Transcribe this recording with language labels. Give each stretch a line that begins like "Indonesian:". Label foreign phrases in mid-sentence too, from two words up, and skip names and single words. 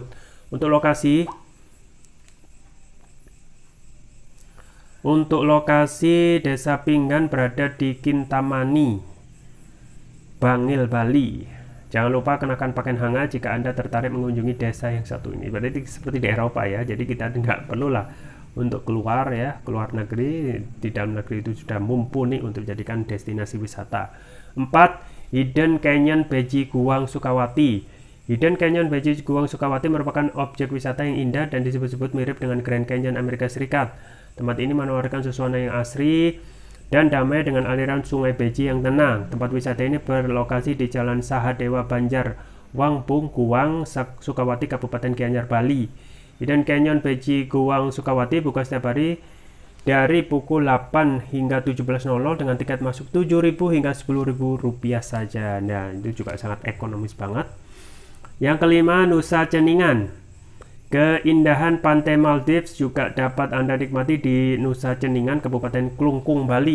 Indonesian: Untuk lokasi Desa Pinggan berada di Kintamani, Bangil, Bali. Jangan lupa kenakan pakaian hangat jika Anda tertarik mengunjungi desa yang satu ini. Berarti seperti di Eropa ya, jadi kita nggak perlulah untuk keluar ya, keluar negeri. Di dalam negeri itu sudah mumpuni untuk dijadikan destinasi wisata. 4. Hidden Canyon Beji Guang Sukawati. Hidden Canyon Beji Guang Sukawati merupakan objek wisata yang indah dan disebut-sebut mirip dengan Grand Canyon Amerika Serikat. Tempat ini menawarkan suasana yang asri dan damai dengan aliran sungai Beji yang tenang. Tempat wisata ini berlokasi di Jalan Sahadewa Banjar, Wangbong, Guang, Sukawati, Kabupaten Gianyar, Bali. Hidden Canyon Beji Guang Sukawati buka setiap hari dari pukul 8 hingga 17.00 dengan tiket masuk Rp7.000 hingga Rp10.000 saja. Nah, itu juga sangat ekonomis banget. Yang kelima, Nusa Ceningan. Keindahan pantai Maldives juga dapat Anda nikmati di Nusa Ceningan, Kabupaten Klungkung, Bali.